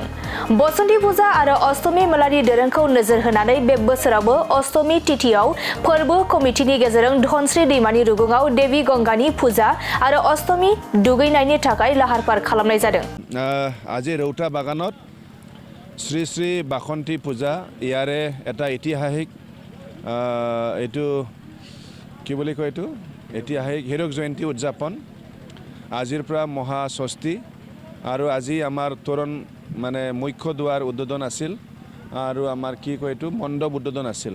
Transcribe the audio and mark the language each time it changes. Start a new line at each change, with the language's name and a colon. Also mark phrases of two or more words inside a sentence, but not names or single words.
Bodo: बसन्ती फुजा आरो अष्टमी मेलानि दोरोंखौ नोजोर होनानै बे बोसोरावबो अष्टमी तिथियाव फोरबो कमिटिनि गेजेरजों धनस्री दैमानि रुगुङाव देवी गंगानि फुजा आरो अष्टमी दुगैनायनि थाखाय लाहार फाहार खालामनाय जादों।
Assamese: আজি रौता बागाনত শ্ৰী শ্ৰী বাসন্তী পূজা ইয়াৰে এটা ঐতিহাসিক এইটো কি বুলি কয় এইটো ঐতিহাসিক হীৰক জয়ন্তী উদযাপন আজিৰ পৰা মহাষষ্ঠী আৰু আজি আমাৰ তৰুণ মানে মুখ্য দুৱাৰ উদ্বোধন আছিল আৰু আমাৰ কি কয় এইটো মণ্ডপ উদ্বোধন আছিল।